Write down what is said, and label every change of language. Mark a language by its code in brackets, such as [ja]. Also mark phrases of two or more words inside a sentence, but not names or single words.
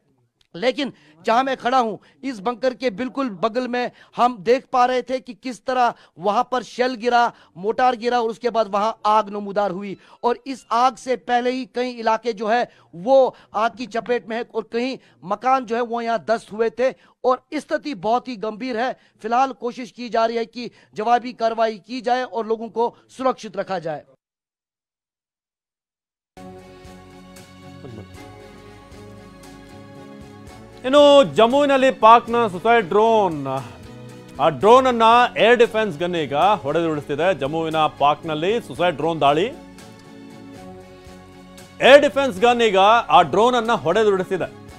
[hi] लेकिन जहां मैं खड़ा हूं इस बंकर के बिल्कुल बगल में हम देख पा रहे थे कि किस तरह वहां पर शेल गिरा, मोटार गिरा और उसके बाद वहां आग नमूदार हुई। और इस आग से पहले ही कई इलाके जो है वो आग की चपेट में है और कहीं मकान जो है वो यहां ध्वस्त हुए थे और स्थिति बहुत ही गंभीर है। फिलहाल कोशिश की जा रही है कि जवाबी कार्रवाई की जाए और लोगों को सुरक्षित रखा जाए। [kn] ಇನ್ನು ಜಮ್ಮುವಿನಲ್ಲಿ ಪಾಕ್ನ [en] suicide drone, [kn] ಆ ಡ್ರೋನ್ ಅನ್ನ [en] air defense gun [kn] ಈಗ ಹೊಡೆದುರುಳಿಸ್ತಿದೆ. ಜಮ್ಮುವಿನ ಪಾಕ್ನಲ್ಲಿ [en] suicide drone [kn] ದಾಳಿ, [en] air defense gun [kn] ಈಗ ಆ ಡ್ರೋನ್ ಅನ್ನ ಹೊಡೆದುರುಳಿಸಿದೆ.